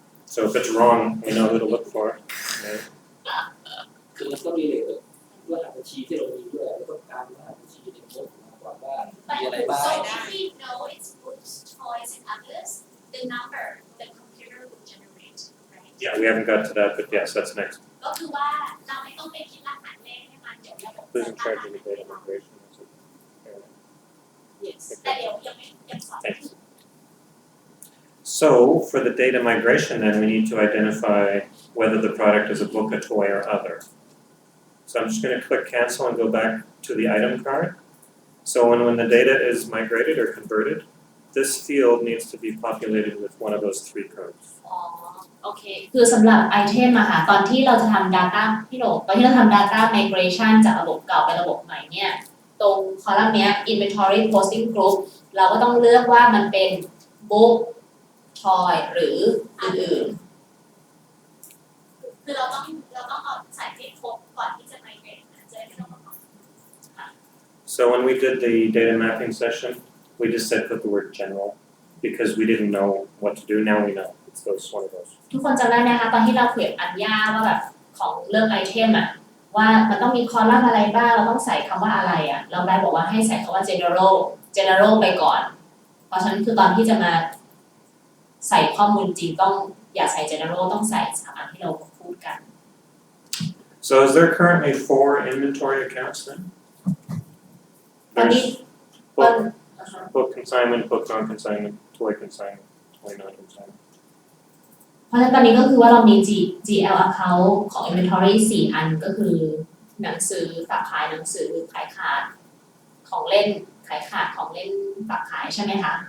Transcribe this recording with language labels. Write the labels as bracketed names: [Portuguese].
[English] So if it's wrong, we know who to look for. Right? [Thai] คือมันต้องมีเลยรหัสบัญชีที่เรามีด้วยเราต้องการรหัสบัญชีในโพสต์มาก่อนว่ามีอะไร [English] But [Thai] บ้าง [English] so if we know it's books, toys, and others, the number the computer will generate, right? Yeah, we haven't got to that, but yes, that's next. [Thai] ก็คือว่าเราไม่ต้องไปคิดรหัสเลขให้มันเดี๋ยวระบบ [English] Who's in charge of the data migration? yes [Thai] แต่เดี๋ยวยังสอน [English] Thanks. So for the data migration, then we need to identify whether the product is a book, a toy, or other. So I'm just going to click cancel and go back to the item card. So when the data is migrated or converted, this field needs to be populated with one of those three codes. [Thai] อ๋อโอเคคือสำหรับไอเทมอะค่ะตอนที่เราจะทำ data พี่โหนตอนที่เราทำ data migration จากระบบเก่าไประบบใหม่เนี่ยตรงคอลัมน์เนี้ย inventory posting group เราก็ต้องเลือกว่ามันเป็น book toy หรืออื่น คือเราต้องเอาใส่ให้ครบก่อนที่จะ migrate นะจะได้ไม่ต้องมา [English] So when we did the data mapping session, we just said put the word general because we didn't know what to do. Now we know. It's one of those. [Thai] ทุกคนจำได้ไหมคะตอนที่เราเขียนอัญญาว่าแบบของเรื่องไอเทมอะว่ามันต้องมีคอลัมน์อะไรบ้างเราต้องใส่คำว่าอะไรอะเราได้บอกว่าให้ใส่คำว่า general ไปก่อน เพราะฉะนั้นคือตอนที่จะมาใส่ข้อมูลจริงต้องอย่าใส่ general ต้องใส่สถาบันที่เราพูดกัน [English] So is there currently 4 inventory accounts then? [Thai] ตอนนี้ [English] There's book consignment, book non-consignment, toy consignment, toy non-consignment. [Thai] เพราะฉะนั้นตอนนี้ก็คือว่าเรามี GL account ของ inventory 4 อันก็คือหนังสือฝากขายหนังสือขายขาดของเล่นขายขาดของเล่นฝากขายใช่ไหมคะ